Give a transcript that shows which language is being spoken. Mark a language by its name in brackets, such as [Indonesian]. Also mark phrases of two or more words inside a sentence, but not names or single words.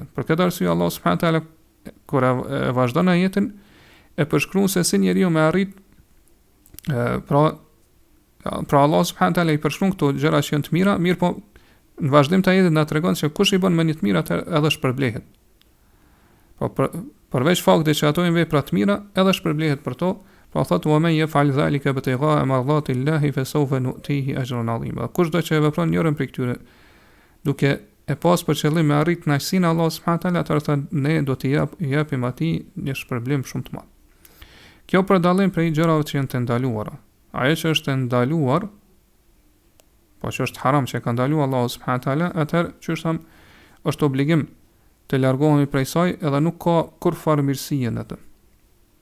[Albanian] Për këtë arsye Allah [Arabic] سبحانه وتعالى [Albanian] kur e vazhdon ajetin e përshkruan se si njeriu me arrit pra Allah [Arabic] سبحانه وتعالى [Albanian] i përshkruan këto gjëra që janë të mira, mirë po në vazhdim të ajetit na tregon se kush i bën me një të mirë atë edhe shpërblehet. Po përveç faktit që ato janë vepra të mira, edhe shpërblehet për to. Pra thotë [Arabic] ومن يفعل ذلك ابتغاء مرضات الله فسوف نؤتيه أجرا عظيما. [Albanian] Kushdo që e vepron njërin prej këtyre duke e pas për qëllim me arrit kënaqësinë e Allahut [Arabic] سبحانه وتعالى, [Albanian] atëherë ne do t'i japim atij një shpërblim shumë të madh. Kjo për dallim prej gjërave që janë të ndaluara. Ajo që është e ndaluar, po që është haram që ka ndaluar Allahu [Arabic] سبحانه وتعالى, [Albanian] atëherë çështam është obligim të largohemi prej saj edhe nuk ka kur farë mirësie në të.